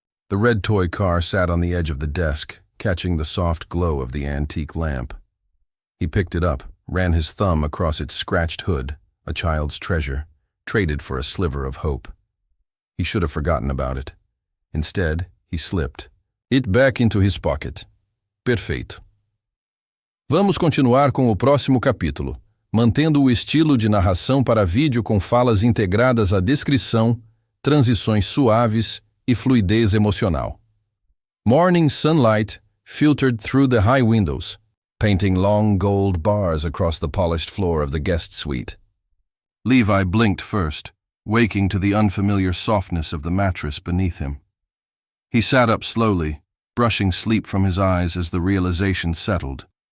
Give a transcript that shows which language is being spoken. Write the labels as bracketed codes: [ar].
[en] The red toy car sat on the edge of the desk, catching the soft glow of the antique lamp. He picked it up, ran his thumb across its scratched hood, a child's treasure, traded for a sliver of hope. He should have forgotten about it. Instead, he slipped it back into his pocket. [pt] Perfeito. Vamos continuar com o próximo capítulo, mantendo o estilo de narração para vídeo com falas integradas à descrição, transições suaves e fluidez emocional. [en] Morning sunlight filtered through the high windows, painting long gold bars across the polished floor of the guest suite. Levi blinked first, waking to the unfamiliar softness of the mattress beneath him. He sat up slowly, brushing sleep from his eyes as the realization settled.